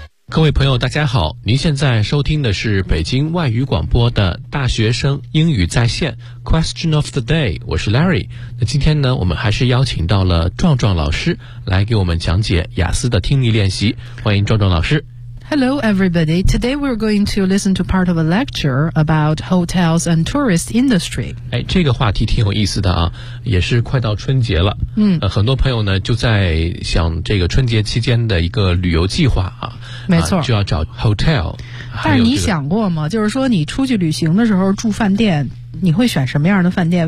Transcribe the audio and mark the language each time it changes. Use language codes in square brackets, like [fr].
[zh] 各位朋友大家好，您现在收听的是北京外语广播的大学生英语在线 [en] Question of the day， [zh] 我是 Larry。那今天呢，我们还是邀请到了壮壮老师来给我们讲解雅思的听力练习，欢迎壮壮老师。 [en] Hello everybody, today we're going to listen to part of a lecture about hotels and tourist industry. [zh] 哎，这个话题挺有意思的啊，也是快到春节了。嗯，很多朋友呢就在想这个春节期间的一个旅游计划啊。没错，就要找 hotel。但是你想过吗？就是说你出去旅行的时候住饭店，你会选什么样的饭店？